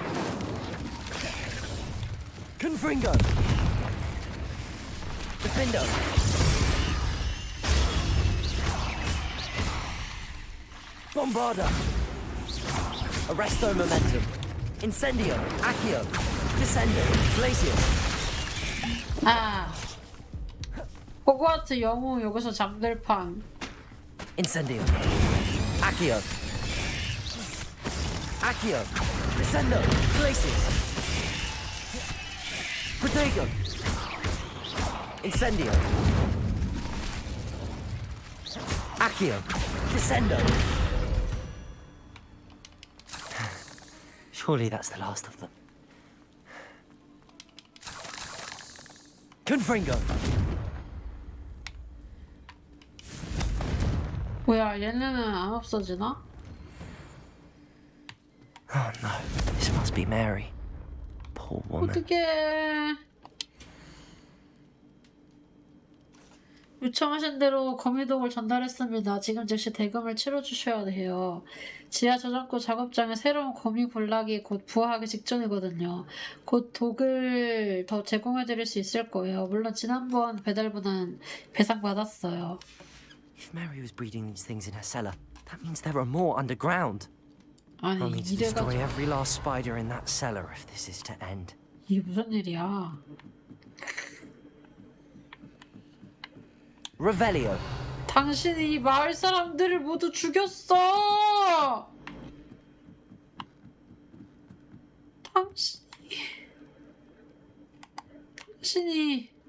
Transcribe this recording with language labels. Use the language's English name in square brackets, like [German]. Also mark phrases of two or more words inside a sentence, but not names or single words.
[English] Confringo. Defendo. Bombarda. Arresto momentum. Incendio. Accio. Descendo. Glacius. [Korean] 아, 호그와트 영웅 여기서 잠들 판. [English] Incendio. Accio. Accio. Descendo. Glacius. Protego. Incendio. Accio. Descendo. Surely that's the last of them. Confringo. [Korean] 뭐야, 얘네는 안 없어지나? [English] Oh no, this must be Mary. Poor woman. [Korean] 어떡해. 요청하신 대로 거미독을 전달했습니다. 지금 즉시 대금을 치러주셔야 해요. 지하 저장고 작업장에 새로운 거미 군락이 곧 부화하기 직전이거든요. 곧 독을 더 제공해드릴 수 있을 거예요. 물론 지난번 배달보다는 배상받았어요. [English] If Mary was breeding these things in her cellar, that means there are more underground. I'll [Korean] 아니, [English] need to destroy [Korean] 이래가지고 [English] every last spider in that cellar if this is to end. [Korean] 이게 무슨 일이야? [English] Revelio. [Korean] 당신이 이 마을 사람들을 모두 죽였어! 당신이